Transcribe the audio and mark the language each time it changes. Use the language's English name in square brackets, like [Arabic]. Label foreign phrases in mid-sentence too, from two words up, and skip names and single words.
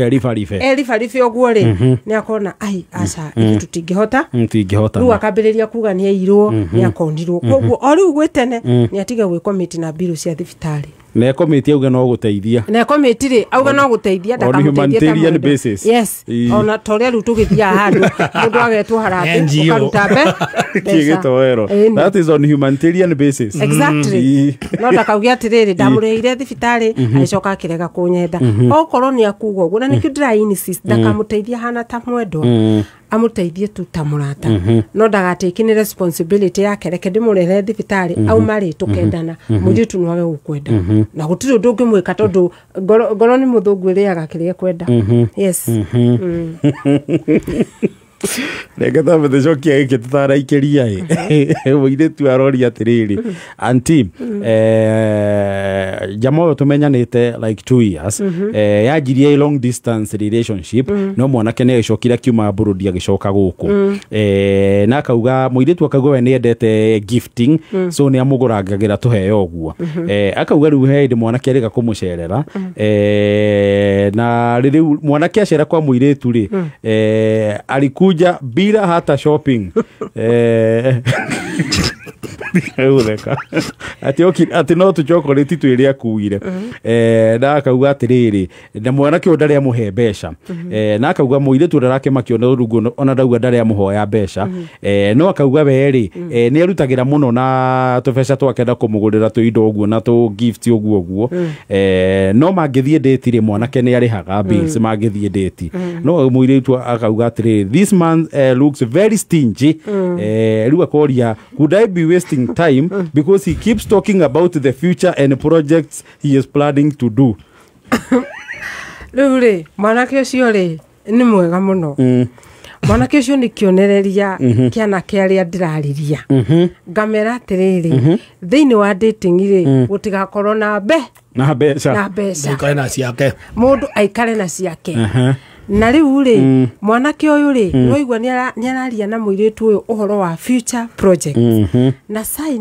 [Kikuyu] eribaribe ũguo rĩ nĩ akona ai aca tũtingĩhota rĩu akambĩrĩria kuga nĩ airwo nĩ akonirwo koguo o rĩu gwĩtene nĩ atige gwĩkomiti na mbirũ cia thibitarĩ na komiti auga no gũteithia na komiti rĩ auga no gũteithia [English] humanitarian basis [Kikuyu] yes ona torĩa rĩu tũgĩthia handũ mũndũ agetwo harambĩ ũkaruta [English] mbeca that is on humanitarian basis [Kikuyu] exactly no ndakaugia atĩrĩrĩ ndamũrĩhire thibitarĩ agĩcoka akĩrega kũnyenda okorwo nĩ akuga ũguo na nĩkĩo ndĩra-insist ndakamũteithia hana ta mwendwa amũteithie tu ta mũrata no ndagatĩkinĩ responsibility yake reke ndĩmũrehere thibitarĩ auma rĩ tũkendana mũirĩtu nĩwage gũkwenda na gũtirĩ ũndũ ũngĩmwĩka tondũ ngoro nĩ mũthũngũ ĩrĩaga kĩrĩa kwenda yes reke tambe tũcokia gĩkĩ tũtaraikĩria mũirĩtu aroria atĩrĩrĩ anti jamaa ũyũ tũmenyanĩte like 2 years yanjirie [English] long distance relationship [Kikuyu] no mwanake nĩ agĩcokire akiuma Burundi agĩcoka gũkũ na akauga mũirĩtu akauga we nĩ endete [English] gifting so [Kikuyu] nĩ amũgũrangagĩra tũheo ũguo akauga rĩu he hĩndĩ mwanake arĩga kũmũcerera na rĩu mwanake acera kwa mũirĩtu rĩ [Swahili] alikuja bila hata shopping [Kikuyu] ati no tu chocolate twĩrĩa akuire na akauga atĩrĩrĩ na mwanake ndarĩ amũhe mbeca na akauga mũirĩtu ndarakĩmakio na rungu ona ndauga ndarĩ amũhoya mbeca no akauga we rĩ nĩ arutagĩra mũno na tũbeca twakenda kũmũgũrĩra tũindo ũguo na tũ gift ũguo no mangĩthiĩ date rĩ mwanake nĩ arĩhaga bills mangĩthiĩ date no mũirĩtu akauga atĩrĩrĩ [English] this man looks very stingy rĩu akoria could I be wasting time because he keeps talking about the future and projects he is planning to do. [Kikuyu] Rĩu rĩ mwanake ũcio rĩ nĩ mwega mũno mwanake ũcio nĩ kĩonereria kĩana kĩarĩa ndĩrariria ngamera atĩrĩrĩ thĩinĩ wa dating rĩ gũtigakorwo na mbeca mũndũ aikare na ciake na rĩu rĩ mwanake ũyũ rĩ noigua nĩ araria na mũirĩtu ũyũ ũhoro wa [English] future project [Kikuyu] na sign